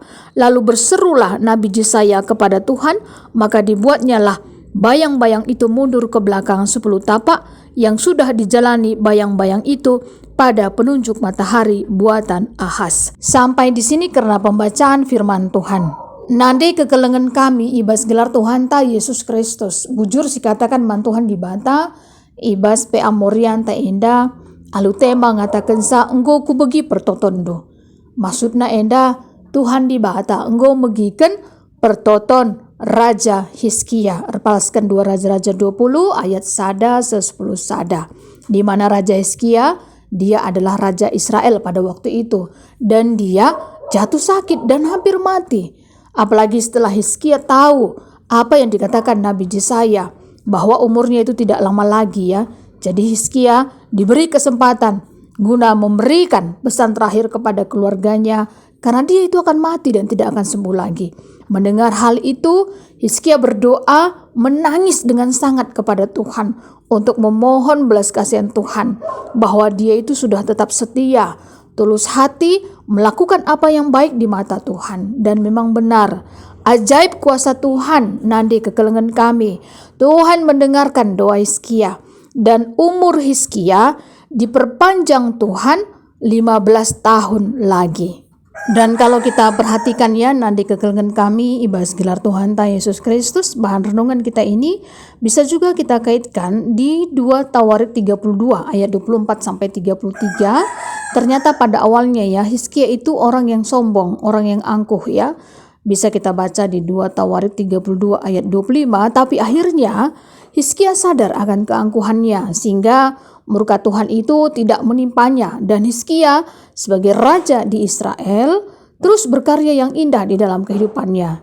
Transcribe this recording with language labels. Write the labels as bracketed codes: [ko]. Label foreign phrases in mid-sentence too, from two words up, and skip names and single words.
[id] Lalu berserulah Nabi Yesaya kepada Tuhan, maka dibuatnyalah bayang-bayang itu mundur ke belakang 10 tapak, yang sudah dijalani bayang-bayang itu pada penunjuk matahari buatan Ahaz. Sampai di sini karena pembacaan firman Tuhan. [btx] Nande kekelengan kami ibas gelar Tuhan ta Yesus Kristus. Bujur si katakan man Tuhan dibata, ibas pe amorian ta enda, alu tema ngatakan sa enggo ku begi pertotondo. Maksudna enda Tuhan dibata, enggo megiken pertoton Raja Hizkia. Erpalaskan 2 Raja-Raja 20 ayat 1-10 sada. [id] Di mana Raja Hizkia, dia adalah Raja Israel pada waktu itu. Dan dia jatuh sakit dan hampir mati. Apalagi setelah Hizkia tahu apa yang dikatakan Nabi Yesaya, bahwa umurnya itu tidak lama lagi ya. Jadi Hizkia diberi kesempatan guna memberikan pesan terakhir kepada keluarganya, karena dia itu akan mati dan tidak akan sembuh lagi. Mendengar hal itu, Hizkia berdoa menangis dengan sangat kepada Tuhan untuk memohon belas kasihan Tuhan, bahwa dia itu sudah tetap setia, tulus hati, melakukan apa yang baik di mata Tuhan. Dan memang benar, ajaib kuasa Tuhan [btx] nande kekelengan kami. [id] Tuhan mendengarkan doa Hizkia, dan umur Hizkia diperpanjang Tuhan 15 tahun lagi. Dan kalau kita perhatikan ya, [btx] nanti kekelengan kami ibas gelar Tuhan ta [id] Yesus Kristus, bahan renungan kita ini bisa juga kita kaitkan di 2 Tawarik 32 ayat 24-33. Ternyata pada awalnya ya, Hizkia itu orang yang sombong, orang yang angkuh ya. Bisa kita baca di 2 Tawarik 32 ayat 25, tapi akhirnya Hizkia sadar akan keangkuhannya sehingga murka Tuhan itu tidak menimpanya, dan Hizkia sebagai raja di Israel terus berkarya yang indah di dalam kehidupannya.